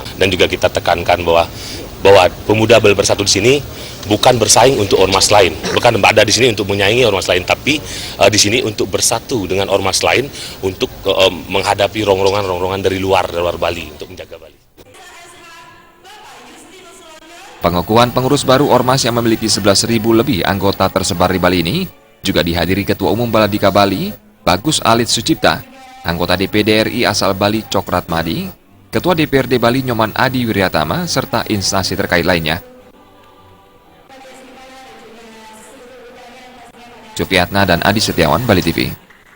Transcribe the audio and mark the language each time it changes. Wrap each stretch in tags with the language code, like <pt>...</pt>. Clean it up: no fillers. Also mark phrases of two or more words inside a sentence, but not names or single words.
<id>Dan juga kita tekankan bahwa pemuda bersatu di sini bukan bersaing untuk ormas lain, bukan ada di sini untuk menyaingi ormas lain, tapi di sini untuk bersatu dengan ormas lain untuk menghadapi rongrongan dari luar Bali untuk menjaga Bali. Pengukuhan pengurus baru ormas yang memiliki 11.000 lebih anggota tersebar di Bali ini juga dihadiri Ketua Umum Baladika Bali, Bagus Alit Sucipta, anggota DPD RI asal Bali Cokrat Madi, Ketua DPRD Bali Nyoman Adi Wiryatama, serta instansi terkait lainnya. Supiatna dan Adi Setiawan, Bali TV.</id>